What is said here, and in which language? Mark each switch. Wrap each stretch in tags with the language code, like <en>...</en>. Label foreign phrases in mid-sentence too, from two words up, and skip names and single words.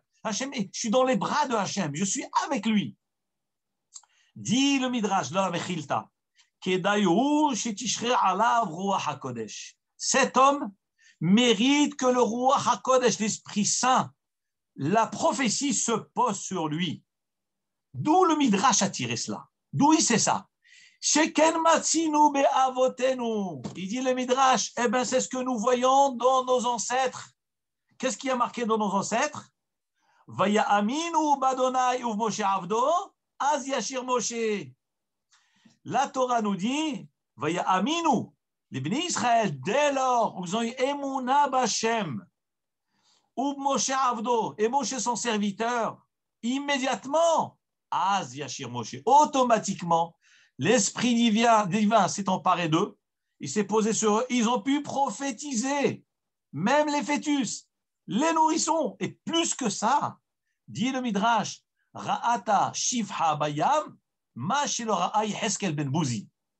<fr>Hachem, je suis dans les bras de Hachem, je suis avec lui. Dit le Midrash, dans la Mechilta, cet homme mérite que le</fr> <he>רוח הקודש,</he> <fr>l'Esprit Saint, la prophétie se pose sur lui. D'où le Midrash a tiré cela? D'où il sait ça? Il dit le Midrash, eh ben c'est ce que nous voyons dans nos ancêtres. Qu'est-ce qui a marqué dans nos ancêtres?</fr> <he>ויאמינו בה' ובמשה עבדו, אז ישיר משה.</he> <fr>La Torah nous dit,</fr> <he>ויאמינו,</he> <fr>les bénis Israël, dès lors où ils ont eu Emouna</fr> <he>בה' ובמשה עבדו,</he> <fr>et Moshe son serviteur, immédiatement,</fr> <he>אז ישיר משה,</he> <fr>automatiquement, l'esprit divin s'est emparé d'eux, il s'est posé sur eux, ils ont pu prophétiser, même les fœtus, les nourrissons, et plus que ça, dit le Midrash,</fr> <he>ראתה שפחה בים, מה שלא ראה יחזקאל בן בוזי.</he>